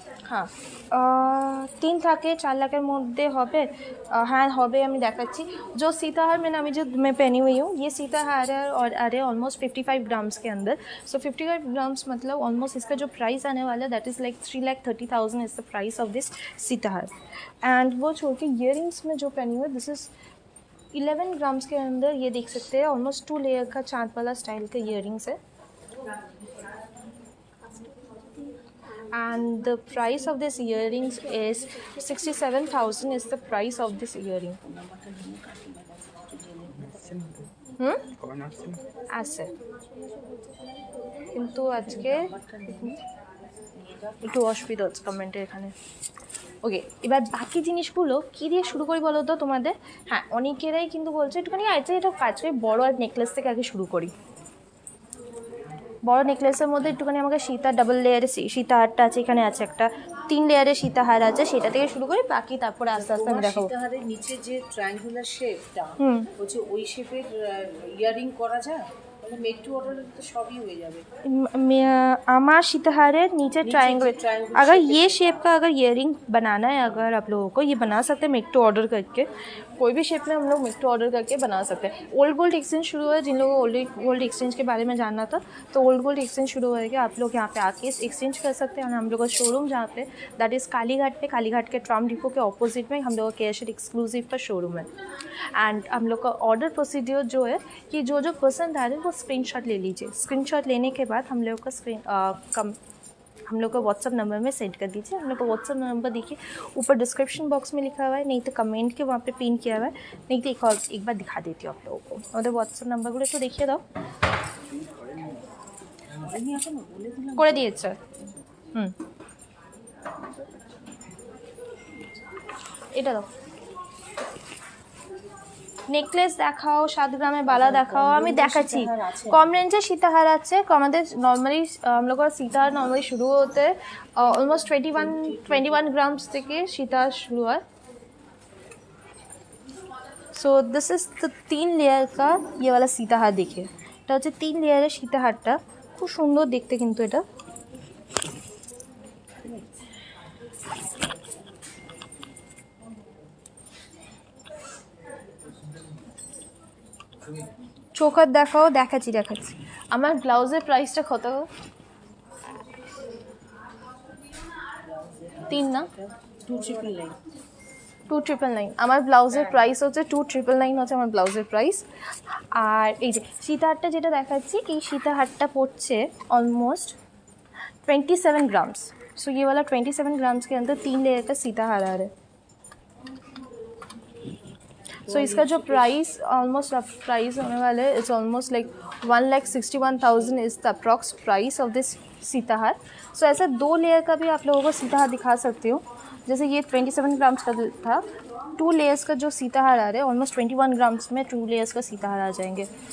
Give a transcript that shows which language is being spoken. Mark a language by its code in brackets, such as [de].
[bn] हाँ, 3 থেকে 4 লাখের মধ্যে হবে। हाँ হবে, আমি দেখাচ্ছি। [hi] जो सीताहार मैं पहनी हुई हूँ, ये सीताहार है और अरे ऑलमोस्ट 55 ग्राम्स के अंदर। सो 55 ग्राम्स मतलब ऑलमोस्ट इसका जो प्राइस आने वाला है, [en] That is like 3,30,000 is the price of this सीताहार। [hi] And वो छोड़ के ईयरिंग्स में जो पहनी हुई है, [en] this is 11 grams [hi] के अंदर। ये देख सकते हैं, ऑलमोस्ट 2 लेयर का चाँद वाला स्टाइल का ईयरिंग्स है। [en] And the price of this earrings is 67,000 is the price of this earring. [bn] আছে কিন্তু আজকে একটু অসুবিধা হচ্ছে কমেন্টের এখানে। ওকে, এবার বাকি জিনিসগুলো কী দিয়ে শুরু করি বলো তো তোমাদের? হ্যাঁ, অনেকেরাই কিন্তু বলছে একটুখানি আচ্ছা এটা কাজ করি, বড় আর নেকলেস থেকে আগে শুরু করি। বড় নেকলেসের মধ্যে একটুখানি আমাকে সীতা ডাবল লেয়ারের সীতাহারটা আছে, এখানে আছে একটা 3 লেয়ারের সীতাহার আছে, সেটা থেকে শুরু করি, বাকি তারপরে আস্তে আস্তে আমি দেখাবো। সীতাহারের নিচে যে ট্রায়াঙ্গুলার শেপটা হচ্ছে ওই শেপের ইয়ারিং করা যায়, মানে মেড টু ऑर्डर [hi] तो सभी हो जाবে। [bn] আমার সীতাহারের [hi] नीचे ट्रायंगल, अगर ये शेप का अगर ईयरिंग बनाना है अगर आप लोगों को, ये बना सकते हैं मेक टू ऑर्डर करके, कोई भी शेप में हम लोग मेक टू ऑर्डर करके बना सकते हैं। ओल्ड गोल्ड एक्सचेंज शुरू हुआ है, जिन लोगों को गोल्ड एक्सचेंज के बारे में जानना था, तो ओल्ड गोल्ड एक्सचेंज शुरू होएगा, आप लोग यहाँ पे आके एक्सचेंज कर सकते हैं। और हम लोग का शोरूम जहाँ पे, दैट इज़ कालीघाट पे, कालीघाट के ट्राम डिपो के ऑपोजिट में हम लोग का कैशर एक्सक्लूसिव का शोरूम है। एंड हम लोग का ऑर्डर प्रोसीड्योर जो है कि जो जो पसंद आ रहे हैं वो स्क्रीनशॉट ले लीजिए। स्क्रीनशॉट लेने के बाद हम लोग का हम लोग का व्हाट्सअप नंबर में सेंड कर दीजिए। हम लोग का व्हाट्सअप नंबर देखिए ऊपर डिस्क्रिप्शन बॉक्स में लिखा हुआ है, नहीं तो कमेंट के वहाँ पे पिन किया हुआ है, नहीं तो एक बार दिखा देती हूँ आप लोगों को। और व्हाट्सअप नंबर को तो देखिए दाओ, [bn] করে দিয়েছে। এটা দাও, নেকলেস দেখাও, 7 গ্রামের বালা দেখাও, আমি দেখাচ্ছি। কম রেঞ্জে সীতাহার আছে, আমাদের নর্মালি [hi] हम लोग का सीताहार नॉर्मली शुरू होते हैं ऑलमोस्ट 21 ग्राम्स থেকে सीताहार शुरू है। So this is the 3 layer का ये वाला सीताहार। [bn] देखिए এটা হচ্ছে 3 লেয়ারের সীতাহারটা, খুব সুন্দর দেখতে কিন্তু এটা। চোকার দেখাও, দেখাচ্ছি। আমার ব্লাউজের প্রাইসটা কত? তিন না 2,999 2,999 আমার ব্লাউজের প্রাইস হচ্ছে 2,999 হচ্ছে আমার ব্লাউজের প্রাইস। আর এই যে সীতাহারটা যেটা দেখাচ্ছি, এই সীতাহারটা পড়ছে ऑलमोस्ट 27 ग्राम्स। [hi] सो ये वाला 27 ग्राम्स के अंदर 3 लेयर का सीताहार आ रहा है। सो इसका जो प्राइस ऑलमोस्ट प्राइस होने वाला है [en] It's almost like 1,61,000 is the approx price of this सीताहार। [hi] सो ऐसा 2 लेयर का भी आप लोगों को सीताहार दिखा सकती हूँ। जैसे ये 27 ग्राम्स का था, 2 लेयर्स का जो सीताहार आ रहा है ऑलमोस्ट 21 ग्राम्स में 2 लेयर्स का सीताहार आ जाएंगे।